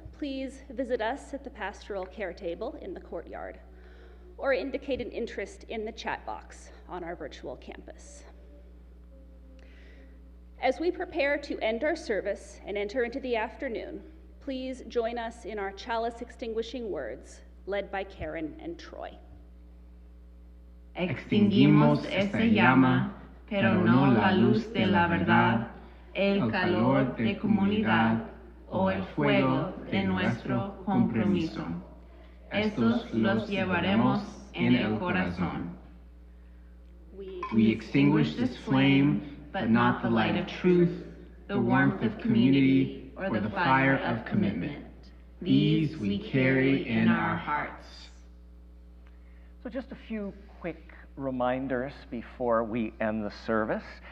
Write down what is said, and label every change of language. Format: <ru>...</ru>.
<en>please visit us at the Pastoral Care Table in the courtyard, or indicate an interest in the chat box on our virtual campus. As we prepare to end our service and enter into the afternoon, please join us in our chalice extinguishing words, led by Karen and Troy.</en> <es>Extinguimos esta llama, pero no la luz de la verdad, el calor de comunidad o el fuego de nuestro compromiso. Estos los llevaremos en el corazón.</es> <en>We extinguish this flame, but not the light of truth, the warmth of community, or the fire of commitment. These we carry in our hearts. So just a few quick reminders before we end the service.</en>